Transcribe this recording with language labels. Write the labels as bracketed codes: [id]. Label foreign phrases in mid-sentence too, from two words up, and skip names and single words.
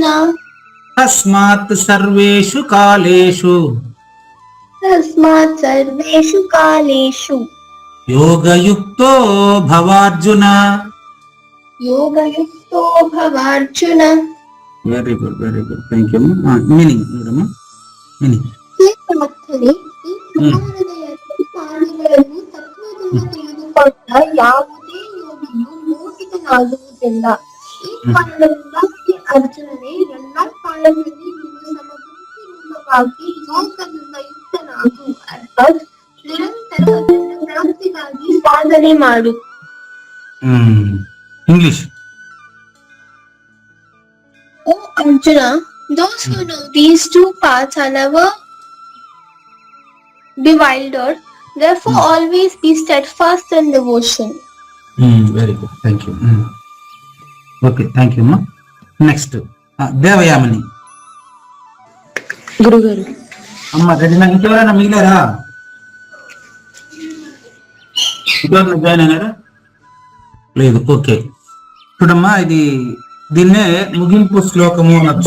[sa] तस्मात् सर्वेषु कालेषु. तस्मात् सर्वेषु कालेषु. योगयुक्तो भवार्जुन. योगयुक्तो भवार्जुन. [en] very good, very good, thank you. meaning చూడమ్మా, meaning. [kn] ಈ ಮಹಾಹೃದಯದಲ್ಲಿ ಪ್ರಾಣಿಗಳನ್ನು ತತ್ವದಿಂದ ತಿಳಿದುಕೊಂಡ ಯಾವುದೇ ಯೋಗಿಯು ಮೋಹಿತನಾಗುವುದಿಲ್ಲ. ಈ ಕಾರಣದಿಂದ ಅರ್ಜುನನೇ ಎಲ್ಲಾ ಕಾಲದಲ್ಲಿ ನಿನ್ನ ಸಮಬುದ್ಧಿ ರೂಪವಾಗಿ ಯೋಗದಿಂದ ಯುಕ್ತನಾಗು. ಅರ್ಥಾತ್ ನಿರಂತರ ಅದನ್ನ ಪ್ರಾಪ್ತಿಗಾಗಿ ಸಾಧನೆ ಮಾಡು. ಇಂಗ್ಲಿಷ್. [en] O Arjuna, those who know these two paths are never bewildered, therefore always be steadfast in devotion. very good, thank you. okay, thank you అమ్మా. [te] నెక్స్ట్ దేవయామని. గురుగారు. అమ్మ రెడీ. నాకు ఇంకెవరైనా మిగిలారా? ఇంకెవరైనా జాయిన్ అయినారా? లేదు. ఓకే, చూడమ్మా, దీన్నే ముగింపు శ్లోకము అనొచ్చు.